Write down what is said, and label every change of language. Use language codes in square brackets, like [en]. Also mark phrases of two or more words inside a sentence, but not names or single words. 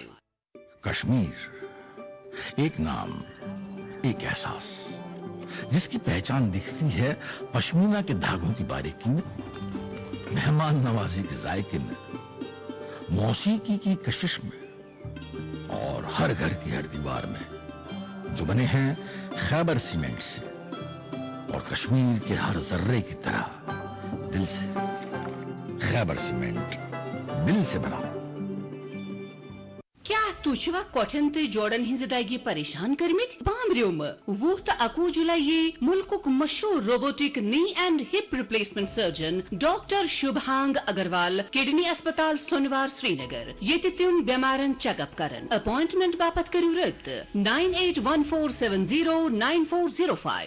[ur] کشمیر ایک نام ایک احساس جس کی پہچان دکھتی ہے پشمینہ کے دھاگوں کی باریکی میں مہمان نوازی کے ذائقے میں موسیقی کی کشش میں اور ہر گھر کی ہر دیوار میں جو بنے ہیں خیبر سیمنٹ سے اور کشمیر کے ہر ذرے کی طرح دل سے خیبر سیمنٹ دل سے بنا [ks] کیا تُچھوا کوٹھن تو جوڑن ہز دگی پریشان کرمت بامریوم 20 تو 21 جولائی ملک مشہور [en] robotic knee and hip replacement surgeon [ks] ڈاکٹر شبھانگ اگروال کڈنی اسپتال سونوار سری نگر یہ تم بیمارن [en] check up [ks] کرن اپوائنٹمنٹ باپت کرو رابطہ 9814709405